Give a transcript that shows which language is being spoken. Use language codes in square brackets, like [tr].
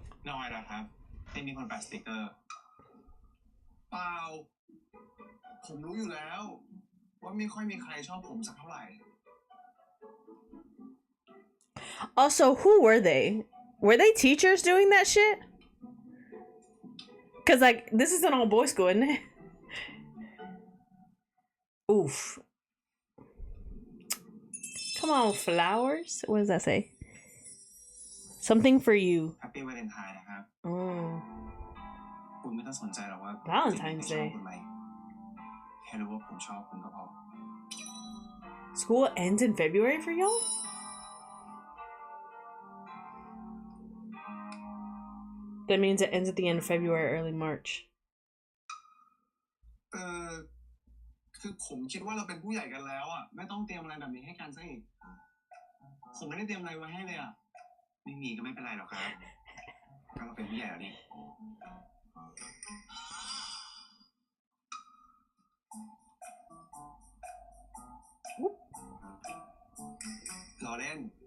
[th] น้อยนะครับที่มีคนแปะสติกเกอร์เปล่าผมรู้อยู่แล้วว่าไม่ค่อยมีใครชอบผมสักเท่าไหร่ [en] Also, who were they? Were they teachers doing that shit? Cause like this is an all boys school, isn't it? Oof. Come on, flowers. What does that say? Something for you. [th] Happy Valentine นะครับ [en] Oh. [th] คุณไม่ต้องสนใจหรอกว่า [en] Valentine's [th] ชอบ [en] Day. [th] คุณไหมแค่รู้ว่าผมชอบคุณก็พอ [en] School ends in February for y'all? That means it ends at the end of February, early March. [th] คือผมคิดว่าเราเป็นผู้ใหญ่กันแล้วอ่ะไม่ต้องเตรียมอะไรแบบนี้ให้กันซะอีกผมไม่ได้เตรียมอะไรไว้ให้เลยอ่ะไม่มีก็ไม่เป็นไรหรอกครับก็เราเป็นผู้ใหญ่แล้วนี่รอเล่น